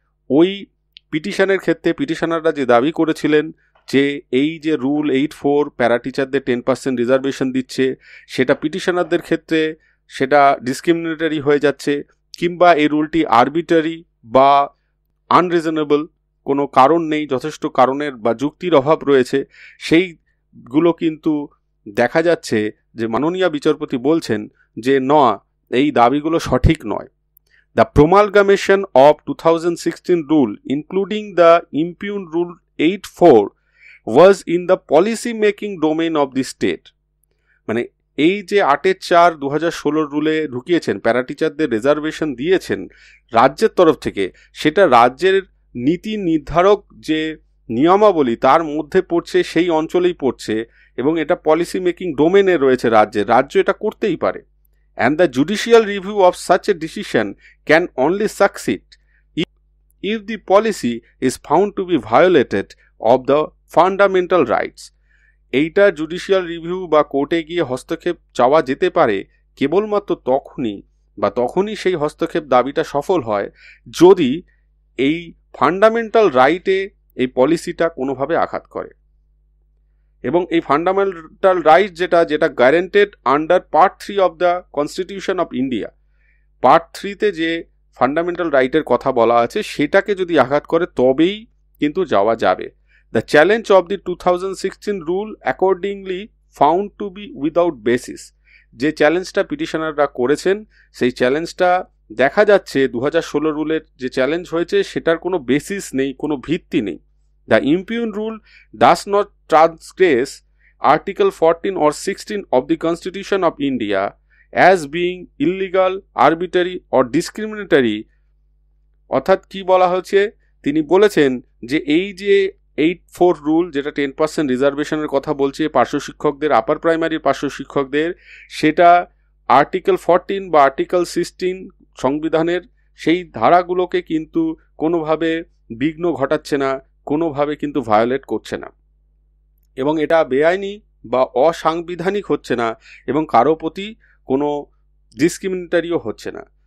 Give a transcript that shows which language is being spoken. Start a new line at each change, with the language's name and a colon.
Bangla: ওই পিটিশনের ক্ষেত্রে পিটিশনাররা যে দাবি করেছিলেন যে এই যে রুল 84 প্যারা টিচারদের 10% রিজার্ভেশন দিচ্ছে, সেটা পিটিশনারদের ক্ষেত্রে সেটা ডিসক্রিমিনেটরি হয়ে যাচ্ছে, কিংবা এই রুলটি আরবিট্রারি বা আনরিজনেবল, কোনো কারণ নেই, যথেষ্ট কারণের বা যুক্তির অভাব রয়েছে, সেইগুলো কিন্তু দেখা যাচ্ছে যে মাননীয় বিচারপতি বলছেন যে না, এই দাবিগুলো সঠিক নয়।
English: The promulgation of 2016 rule, including the impugned Rule 84, was in the policy making domain of the state.
Bangla: মানে এই যে 8-4 2016 রুলে ঢুকিয়েছেন, প্যারা টিচারদের রিজার্ভেশন দিয়েছেন রাজ্যের তরফ থেকে, সেটা রাজ্যের নীতি নির্ধারক যে নিয়মাবলী তার মধ্যে পড়ছে, সেই অঞ্চলেই পড়ছে, এবং এটা পলিসি মেকিং ডোমেনে রয়েছে রাজ্য এটা করতেই পারে।
English: And the judicial review of such a decision can only succeed if the policy is found to be violated of the fundamental rights.
Bangla: এইটা জুডিশিয়াল রিভিউ বা কোর্টে গিয়ে হস্তক্ষেপ চাওয়া যেতে পারে কেবলমাত্র তখনই সেই হস্তক্ষেপ দাবিটা সফল হয় যদি এই ফান্ডামেন্টাল রাইটে এই পলিসিটা কোনোভাবে আঘাত করে। এবং এই ফান্ডামেন্টাল রাইট যেটা guaranteed under part 3 of the constitution of India, part 3তে যে ফান্ডামেন্টাল রাইটের কথা বলা আছে, সেটাকে যদি আঘাত করে তবেই কিন্তু যাওয়া যাবে।
English: The challenge of the 2016 rule accordingly found to be without basis.
Bangla: যে চ্যালেঞ্জটা পিটিশনাররা করেছেন, সেই চ্যালেঞ্জটা দেখা যাচ্ছে 2016 রুলের যে চ্যালেঞ্জ হয়েছে সেটার কোনো বেসিস নেই, কোনো ভিত্তি নেই।
English: The impugned rule does not transgress Article 14 or 16 of the Constitution of India as being illegal, arbitrary or discriminatory.
Bangla: অর্থাৎ কি বলা হচ্ছে, তিনি বলেছেন যে এই যে 84 রুল, যেটা 10% রিজার্ভেশনের কথা বলছে পার্শ্ব শিক্ষকদের, আপার প্রাইমারির পার্শ্ব শিক্ষকদের, সেটা আর্টিকেল 14 বা আর্টিকেল 16 সংবিধানের সেই ধারাগুলোকে কিন্তু কোনোভাবে বিঘ্ন ঘটাচ্ছে না, কোনোভাবে কিন্তু ভায়োলেট করছে না, এবং এটা বেআইনি বা অসাংবিধানিক হচ্ছে না, এবং কারো প্রতি কোনো ডিসক্রিমিনেটারিও হচ্ছে না।